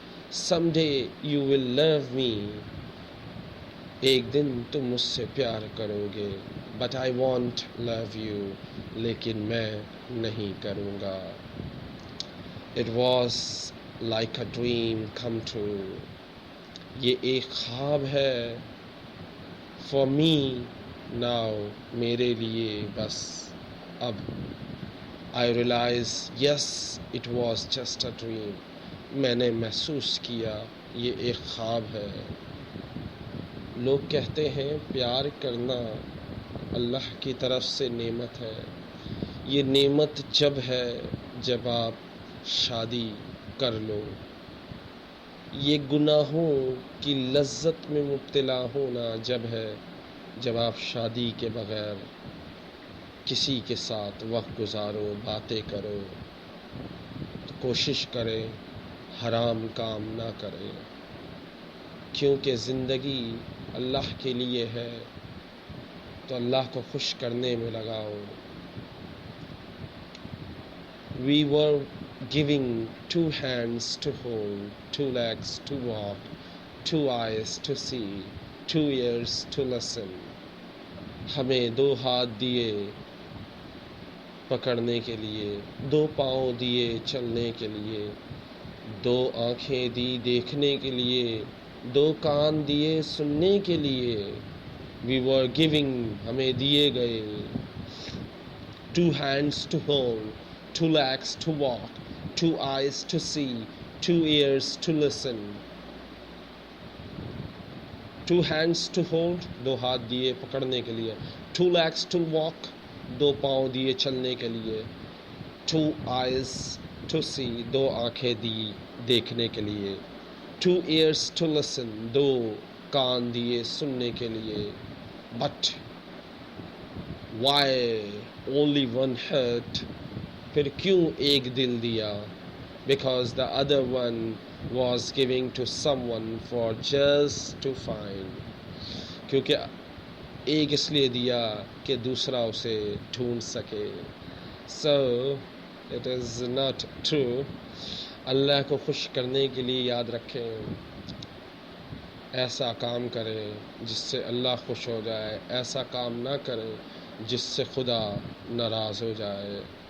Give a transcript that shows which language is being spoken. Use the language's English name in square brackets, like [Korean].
[English] Someday you will love me. [Urdu] ایک دن تم مجھ سے پیار کرو گے. [English] But I won't love you. [Urdu] لیکن میں نہیں کروں گا. [English] It was like a dream come true. [Urdu] یہ ایک خواب ہے. [English] For me now. [Urdu] میرے لیے بس اب. [English] I realized yes it was just a dream. [Urdu] میں نے محسوس کیا یہ ایک خواب ہے. لوگ کہتے ہیں پیار کرنا اللہ کی طرف سے نعمت ہے. یہ نعمت جب آپ شادی کر لو. یہ گناہوں کی لذت میں مبتلا ہونا جب آپ شادی کے بغیر کسی کے ساتھ وقت گزارو, باتیں کرو. تو کوشش کریں حرام کام نہ کریں, کیونکہ زندگی اللہ کے لیے ہے تو اللہ کو خوش کرنے میں لگاؤ. [English] We were giving 2 hands to hold, 2 legs to walk, 2 eyes to see, 2 ears to listen. [Urdu] ہمیں 2 ہاتھ دیے پکڑنے کے لیے, 2 پاؤں دیے چلنے کے لیے, 2 آنکھیں دی دیکھنے کے لیے, 2 کان دیے سننے کے لیے. [English] We were giving. [Urdu] ہمیں دیے گئے [English] 2 hands to hold, 2 legs to walk, 2 eyes to see, 2 ears to listen. 2 hands to hold, [Urdu] 2 ہاتھ دیے پکڑنے کے لیے. [English] 2 legs to walk, [Urdu] 2 پاؤں دیے چلنے کے لیے. [English] 2 eyes to see, [Urdu] 2 آنکھیں دی دیکھنے کے لیے. [English] 2 ears to listen, [Urdu] 2 کان دیے سننے کے لیے. [English] But why only one heart? [Urdu] پھر کیوں ایک دل دیا؟ [English] Because the other one was giving to someone for just to find. [Urdu] کیونکہ ایک اس لیے دیا کہ دوسرا اسے ڈھونڈ سکے. [English] So it is not true. [Urdu] اللہ کو خوش کرنے کے لیے یاد رکھیں، ایسا کام کریں جس سے اللہ خوش ہو جائے، ایسا کام نہ کریں جس سے خدا ناراض ہو جائے.